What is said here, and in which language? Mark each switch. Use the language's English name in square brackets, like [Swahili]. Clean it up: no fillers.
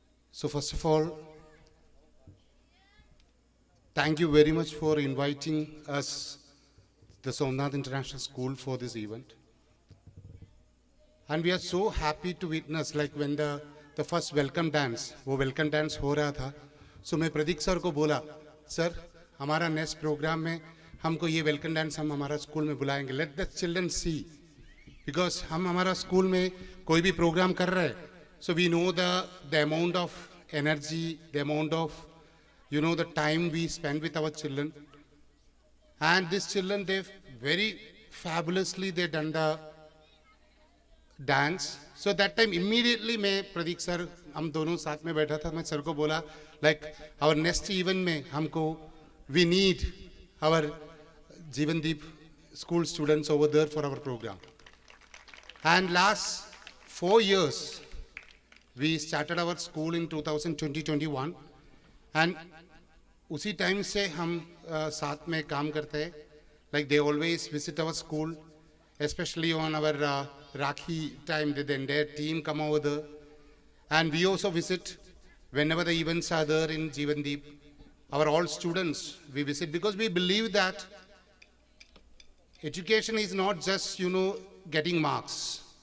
[English] So first of all, thank you very much for inviting us, the Somnath International School, for this event. And we are so happy to witness, like when the first welcome dance [Hindi] हो रहा था, so मैं Pradeep sir को बोला, sir हमारा next programme में हमको ये वेलकम डांस हम हमारा स्कूल में बुलाएंगे. [English] let the children see, because [Hindi] हम हमारा स्कूल में कोई भी प्रोग्राम कर रहे हैं, [English] so we know the amount of energy, the amount of the time we spend with our children. And these children, they've very fabulously they done the dance. So that time immediately [Hindi] मैं Pradeep sir हम दोनों साथ में बैठा था, मैं sir को बोला [English] like our next event में हमको we need our Jeevandeep school students over there for our program. And last 4 years we started our school in 2020-21 and [Hindi] उसी टाइम से हम साथ में काम करते हैं. [English] Like they always visit our school, especially on our Rakhi time, the entire team come over there. And we also visit whenever the events are there in Jeevandeep. Our all students we visit because we believe that education is not just getting marks.